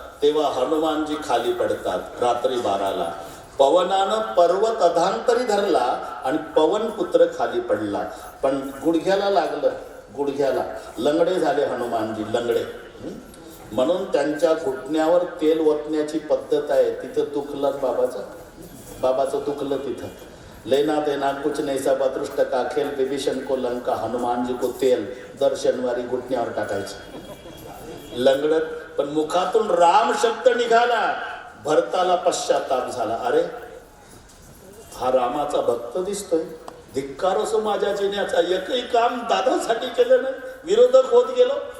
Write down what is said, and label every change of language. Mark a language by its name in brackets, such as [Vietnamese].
[Marathi] तेव्हा हनुमानजी खाली पडतात रात्री 12ला. पवनानं पर्वत अधांतरी धरला आणि पवनपुत्र खाली पडला. पण गुडघ्याला लागलं, गुडघ्याला. लंगडे झाले हनुमानजी, लंगडे. म्हणून त्यांच्या घुटण्यावर तेल ओतण्याची पद्धत आहे. तिथं दुखलं बाबाचं दुखलं तिथं. [Hindi] लेना देना कुछ नहीं सब अदृष्ट का खेल, विभीषण को लंका, हनुमानजी को तेल. [Marathi] दर शनिवारी घुटण्यावर टाकायचं लंगडत. पण मुखातून राम शब्द निघाला. भरताला पश्चाताप झाला. अरे हा रामाचा भक्त दिसतोय, धिक्कार असो माझ्या जिन्याचा. एकही काम दादासाठी केलं नाही, विरोधक होत गेलो.